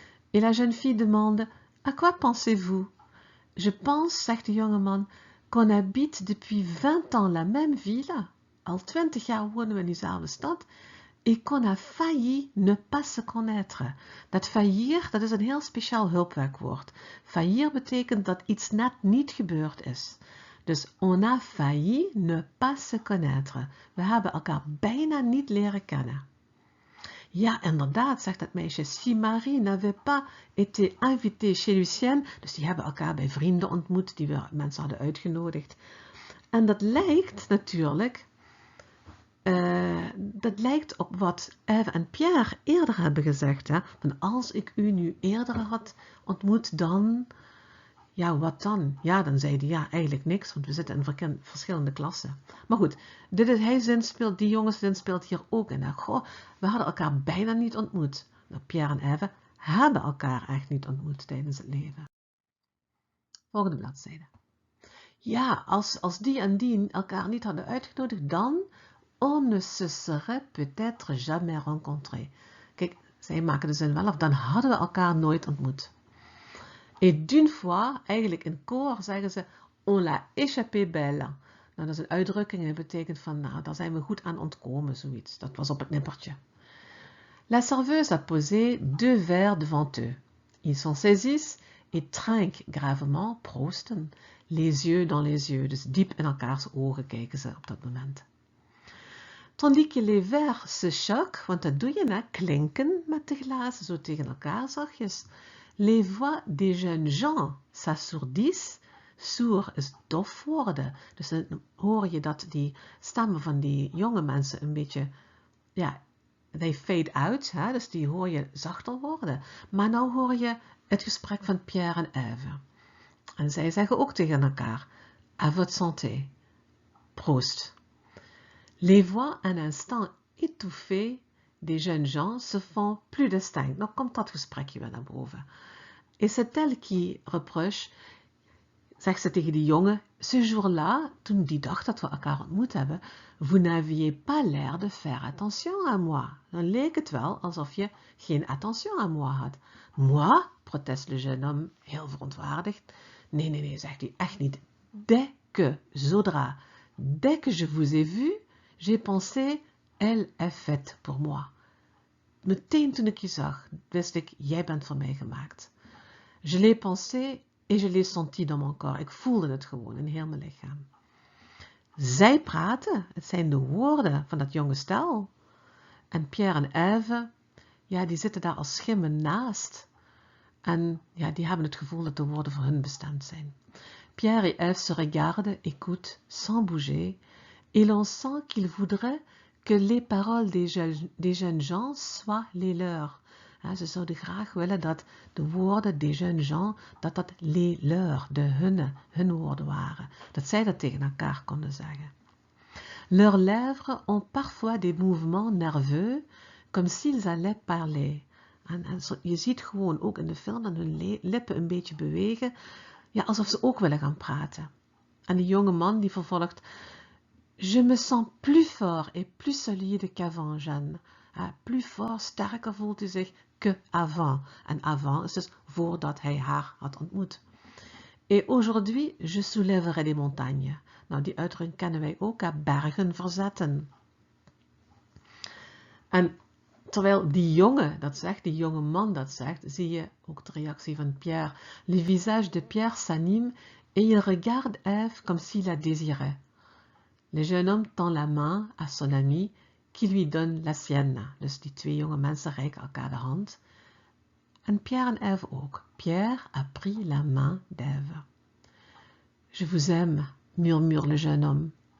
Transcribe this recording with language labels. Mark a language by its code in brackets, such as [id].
[fr] Et la jeune fille demande, à quoi pensez-vous? Je pense, [nl] zegt de jongeman, [fr] qu'on habite depuis 20 ans la même ville, [nl] al 20 jaar wonen we in diezelfde stad, [fr] et qu'on a failli ne pas se connaître. [nl] Dat faillir, dat is een heel speciaal hulpwerkwoord. Faillir betekent dat iets net niet gebeurd is. [fr] Dus on a failli ne pas se connaître. [nl] We hebben elkaar bijna niet leren kennen. Ja, inderdaad, zegt het meisje. [fr] Si Marie n'avait pas été invitée chez Lucienne. [nl] Dus die hebben elkaar bij vrienden ontmoet die we mensen hadden uitgenodigd. En dat lijkt natuurlijk... dat lijkt op wat Eve en Pierre eerder hebben gezegd. Hè? Van als ik u nu eerder had ontmoet, dan... Ja, wat dan? Ja, dan zei hij ja, eigenlijk niks, want we zitten in verschillende klassen. Maar goed, die jongenszin speelt hier ook in. Goh, we hadden elkaar bijna niet ontmoet. Nou, Pierre en Eve hebben elkaar echt niet ontmoet tijdens het leven. Volgende bladzijde. Ja, als die en die elkaar niet hadden uitgenodigd, dan... [fr] On ne se serait peut-être jamais rencontrés. [nl] Kijk, zij maken de zin wel af. Dan hadden we elkaar nooit ontmoet. [fr] Et d'une fois, [nl] eigenlijk in koor zeggen ze, [fr] on l'a échappé belle. [nl] Nou, dat is een uitdrukking en dat betekent van, nou, daar zijn we goed aan ontkomen, zoiets. Dat was op het nippertje. [fr] La serveuse a posé 2 verres devant eux. Ils s'en saisissent et trinquent gravement, proosten, les yeux dans les yeux. [nl] Dus diep in elkaars ogen kijken ze op dat moment. [fr] Tandis que les verres se choquent, [nl] want dat doe je, hè, klinken met de glazen, zo tegen elkaar zachtjes. [fr] Les voix des jeunes gens s'assourdissent. [nl] Sourd is dof worden. Dus dan hoor je dat die stemmen van die jonge mensen een beetje, ja, [en] they fade out, [nl] hè, dus die hoor je zachter worden. Maar nou hoor je het gesprek van Pierre en Eve. En zij zeggen ook tegen elkaar, [fr] à votre santé, [nl] proost. [fr] Les voix un instant étouffées des jeunes gens se font plus distinctes. [nl] Nou komt dat gesprekje weer naar boven. [fr] Et c'est elle qui reproche, [nl] zegt ze tegen die jongen, [fr] ce jour-là, [nl] toen die dag dat we elkaar ontmoet hebben, [fr] vous n'aviez pas l'air de faire attention à moi. [nl] Dan leek het wel alsof je geen [fr] attention à moi [nl] had. [fr] Moi, proteste le jeune homme, [nl] heel verontwaardigd. Nee, zegt hij, echt niet. [fr] Zodra, dès que je vous ai vu, j'ai pensé, elle est faite pour moi. [nl] Meteen toen ik je zag, wist ik, jij bent voor mij gemaakt. [fr] Je l'ai pensé et je l'ai senti dans mon corps. [nl] Ik voelde het gewoon in heel mijn lichaam. Zij praten, het zijn de woorden van dat jonge stel. En Pierre en Eve, ja, die zitten daar als schimmen naast. En ja, die hebben het gevoel dat de woorden voor hun bestemd zijn. [fr] Pierre et Eve se regardent, écoutent, sans bouger, et l'on sent qu'ils voudraient que les paroles des jeunes gens soient les leurs. [nl] Ja, ze zouden graag willen dat de woorden [fr] des jeunes gens, [nl] dat [fr] les leurs, [nl] hun woorden waren. Dat zij dat tegen elkaar konden zeggen. [fr] Leurs lèvres ont parfois des mouvements nerveux, comme s'ils allaient parler. [nl] En je ziet gewoon ook in de film dat hun lippen een beetje bewegen, ja, alsof ze ook willen gaan praten. En die jonge man die vervolgt, [fr] je me sens plus fort et plus solide qu'avant, Jeanne. Plus fort, [nl] sterker voelt hij zich [fr] que avant. [nl] En avant is dus voordat hij haar had ontmoet. [fr] Et aujourd'hui, je soulèverai des montagnes. [nl] Nou, die uitdrukking kennen wij ook, bergen verzetten. En terwijl die jonge dat zegt, die jonge man dat zegt, zie je ook de reactie van Pierre. [fr] Le visage de Pierre s'anime et il regarde Ève comme s'il la désirait. Le jeune homme tend la main à son ami qui lui donne la sienne. [nl] Dus die 2 jonge mensen reiken elkaar de hand. En Pierre en Ève ook. [fr] Pierre a pris la main d'Ève. Je vous aime, murmure le jeune homme.